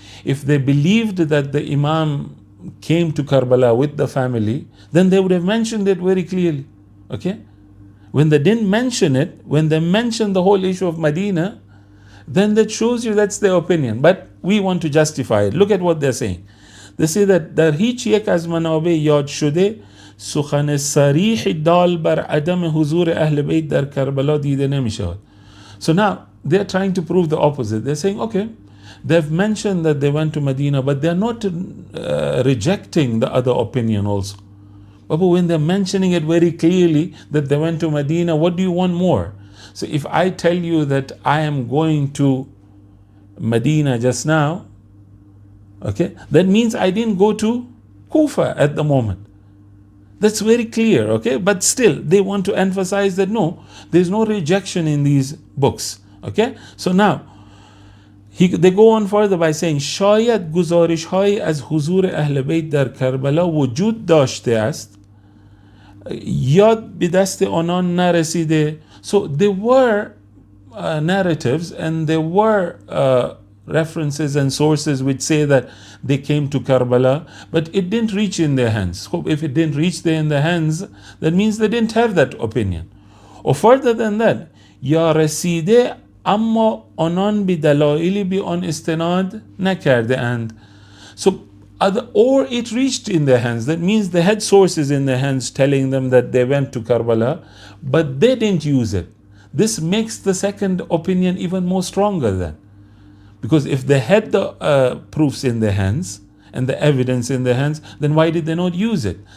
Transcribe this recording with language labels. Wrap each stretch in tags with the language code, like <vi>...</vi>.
<en>If they believed that the Imam came to Karbala with the family, then they would have mentioned it very clearly. Okay, when they didn't mention it, when they mentioned the whole issue of Medina, then that shows you that's their opinion. But we want to justify it. Look at what they're saying. They say that</en> <fa>در هیچ یک از منابع یاد شده سخن صریح دال بر عدم حضور اهل بیت در کربلا دیده نمیشود.</fa> <en>So now they're trying to prove the opposite. They're saying, okay, they've mentioned that they went to Medina, but they're not rejecting the other opinion also. But when they're mentioning it very clearly that they went to Medina, what do you want more? So if I tell you that I am going to Medina just now, okay, that means I didn't go to Kufa at the moment. That's very clear, okay? But still, they want to emphasize that no, there's no rejection in these books, okay? So now, they go on further by saying</en> <fa>شاید گزارش های از حضور اهل بیت در کربلا وجود داشته است یاد به دست آنان نرسیده.</fa> <en>So there were narratives and there were references and sources which say that they came to Karbala, but it didn't reach in their hands. So if it didn't reach there in their hands, that means they didn't have that opinion. Or further than that,</en> <fa>یا رسیده اما آنان به دلایلی به آن استناد نکرده اند.</fa> <en>So or it reached in their hands. That means they had sources in their hands telling them that they went to Karbala, but they didn't use it. This makes the second opinion even more stronger then. Because if they had the proofs in their hands and the evidence in their hands, then why did they not use it?</en>